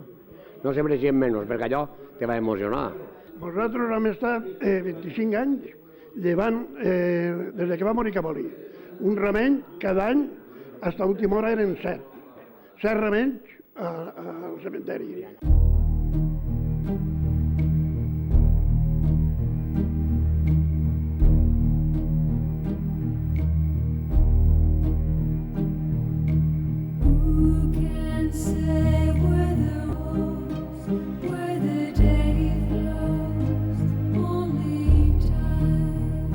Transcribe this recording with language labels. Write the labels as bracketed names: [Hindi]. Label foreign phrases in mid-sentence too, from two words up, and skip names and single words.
[Catalan] No se mereixien menys, perquè allò te va emocionar. Nosaltres hem estat 25 anys llevant, des que va morir Capolí, un remeny cada any, fins a última hora eren 7 remenys al cementeri. [English] Who can say where the rose, where the day flows, only time?